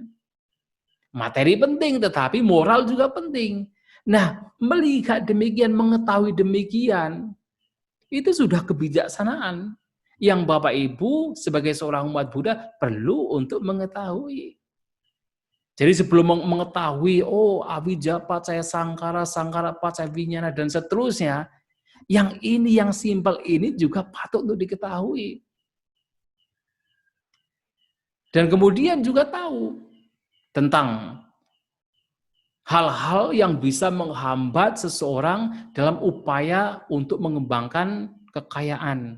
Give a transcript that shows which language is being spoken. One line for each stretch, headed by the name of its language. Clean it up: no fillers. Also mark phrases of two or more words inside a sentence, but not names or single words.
Indonesian: Materi penting, tetapi moral juga penting. Nah, melihat demikian, mengetahui demikian, itu sudah kebijaksanaan yang Bapak Ibu sebagai seorang umat Buddha perlu untuk mengetahui. Jadi sebelum mengetahui,
Pali: oh avijja pacaya sangkara, sangkara pacaya vinyana,
Indonesian: dan seterusnya, yang ini, yang simpel ini juga patut untuk diketahui. Dan kemudian juga tahu tentang hal-hal yang bisa menghambat seseorang dalam upaya untuk mengembangkan kekayaan.